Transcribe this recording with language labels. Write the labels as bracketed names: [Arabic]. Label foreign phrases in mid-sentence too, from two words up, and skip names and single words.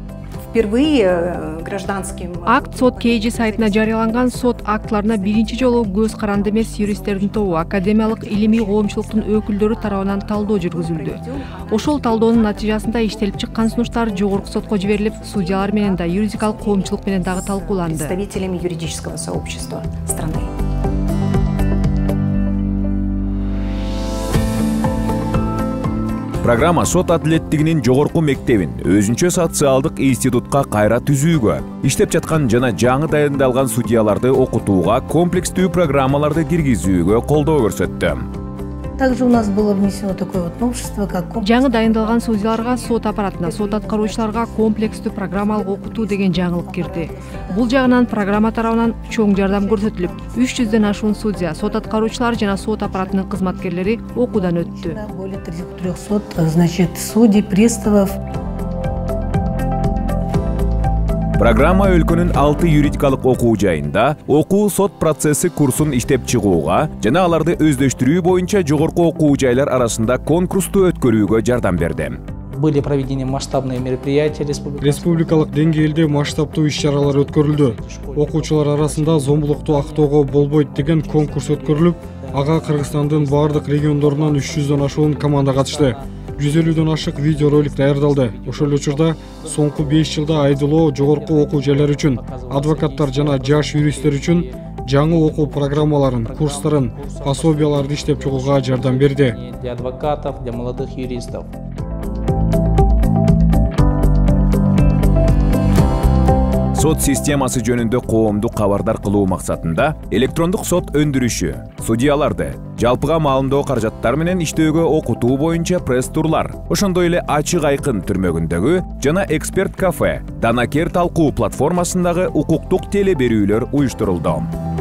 [Kyrgyz] Акт сот KG сайтына жарыяланган сот актларына биринчи жолу көз каранды эмес юристтердин тобу, академиялык илимий коомчулуктун өкүлдөрү тарабынан талдоо жүргүзүлдү. Ошол талдоонун натыйжасында иштелип чыккан сунуштар жогорку сотко жиберилип, судьялар менен да юридикалык коомчулук менен дагы талкууланды. [Russian] Представителями юридического сообщества страны. [Kyrgyz] Программа сот адилеттигинин жогорку мектебин өзүнчө социалдык институтка кайра түзүүгө, иштеп жаткан жана жаңы дайындалган судьяларды окутууга, комплекстүү программаларды киргизүүгө колдоо көрсөттү. [Russian] Также у нас было внесено такое новшество, как [Kyrgyz] жаңы дайындалган судьяларга сот аппаратына, сот аткаруучуларга комплекстүү программалык окутуу деген жаңылык кирди. Бул жагынан программа тарабынан чоң жардам көрсөтүлүп, 300дөн ашуун судья, сот аткаруучулар жана сот аппаратынын кызматкерлери окуудан өттү. [Russian] Более 300, значит, судей, приставов. [Kyrgyz] Программа өлкөнүн 6 юридикалык окуу жайында окуу сот процесси курсун иштеп чыгууга жана аларды өздөштүрүү боюнча жогорку окуу жайлар арасында конкурсту өткөрүүгө жардам берди. [Russian] Были проведены масштабные мероприятия [Kyrgyz] республикалык деңгээлде масштабтуу иш-чаралар өткөрүлдү. Окуучулар арасында зомбулукту актоого болбойт деген конкурс өткөрүлүп, ага Кыргызстандын бардык региондорунан 300дөн ашуун команда катышты. 150дөн ашык видеоролик даярдалды. Ошол учурда соңку 5 жылда IDLO жогорку окуу жайлар үчүн, адвокаттар жана жаш юристтер үчүн жаңы окуу программаларын, курстарын, пособияларды иштеп чыгууга жардам берди. [Russian] Для адвокатов, для молодых юристов. [Kyrgyz] Сот системасы жөнүндө коомду кабардар кылуу максатында электрондук сот өндүрүшү, судьяларды жалпыга маалымдоо каражаттар менен иштөөгө окутуу боюнча пресс-турлар, ошондой эле ачык айкын түрмөгүндөгү жана эксперт кафе, данакер талкуу платформасындагы укуктук теле берүүлөр уюштурулду.